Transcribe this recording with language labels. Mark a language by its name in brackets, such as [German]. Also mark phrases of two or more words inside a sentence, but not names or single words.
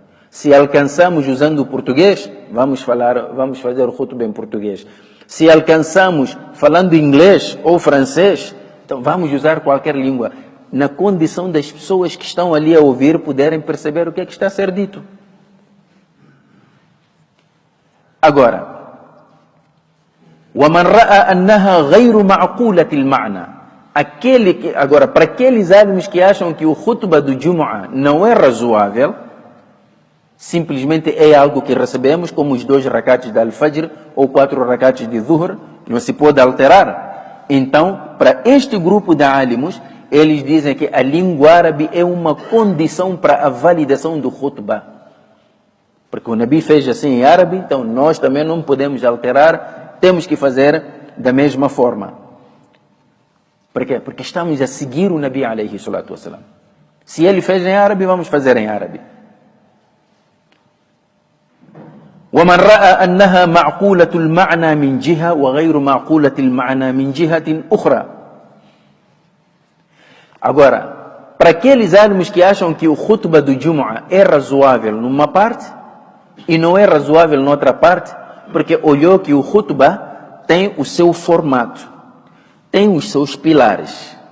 [Portuguese] Se alcançamos usando o português, vamos fazer o khutbah em português. Se alcançamos falando inglês ou francês, então vamos usar qualquer língua, na condição das pessoas que estão ali a ouvir poderem perceber o que é que está a ser dito. Agora, [Arabic] وَمَنْ رَأَى أَنَّهَا غَيْرُ مَعْقُولَةِ الْمَعْنَى. [Portuguese] Agora, para aqueles árabes que acham que o khutbah do Jumu'ah não é razoável, simplesmente é algo que recebemos, como os 2 rakats de Al-Fajr ou 4 rakats de Dhuhr, não se pode alterar. Então, para este grupo de álimos, eles dizem que a língua árabe é uma condição para a validação do khutbah. Porque o Nabi fez assim em árabe, então nós também não podemos alterar, temos que fazer da mesma forma. Por quê? Porque estamos a seguir o Nabi [Arabic] عليه الصلاة والسلام. [Portuguese] Se ele fez em árabe, vamos fazer em árabe. [Arabic] وَمَنْ رَأَى أَنَّهَا مَعْقُولَةُ الْمَعْنَى مِنْ جِهَةٍ وَغَيْرُ مَعْقُولَةِ الْمَعْنَى مِنْ جِهَةٍ أُخْرَى. [Portuguese] Agora, para aqueles árabes que acham que o khutbah do Jumu'ah é razoável numa parte e não é razoável noutra parte, porque olhou que o khutbah tem o seu formato, tem os seus pilares.